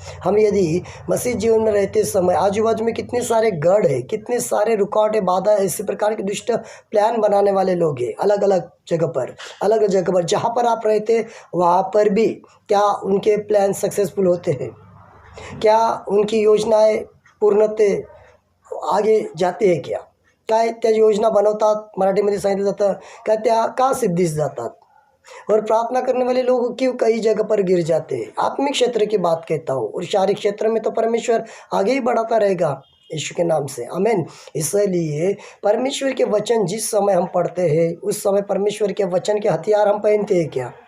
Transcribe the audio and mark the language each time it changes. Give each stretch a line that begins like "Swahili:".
Hindi: हम यदि मसीह जीवन में रहते समय आजू बाजू में कितने सारे गढ़ है, कितने सारे रुकावटें, बाधा, इसी प्रकार के दुष्ट प्लान बनाने वाले लोग हैं अलग अलग जगह पर जहाँ पर आप रहते वहाँ पर भी क्या उनके प्लान सक्सेसफुल होते हैं? क्या उनकी योजनाएं पूर्णतः आगे जाते हैं क्या?
Marathi: काय त्या योजना बनवतात, मराठीमध्ये सांगितलं जातं का त्या का सिद्धीस जातात?
Hindi: और प्रार्थना करने वाले लोग क्यों कई जगह पर गिर जाते हैं? आत्मिक क्षेत्र की बात कहता हूँ, और शारीरिक क्षेत्र में तो परमेश्वर आगे ही बढ़ाता रहेगा यीशु के नाम से, आमीन। इसलिए परमेश्वर के वचन जिस समय हम पढ़ते हैं, उस समय परमेश्वर के वचन के हथियार हम पहनते हैं क्या?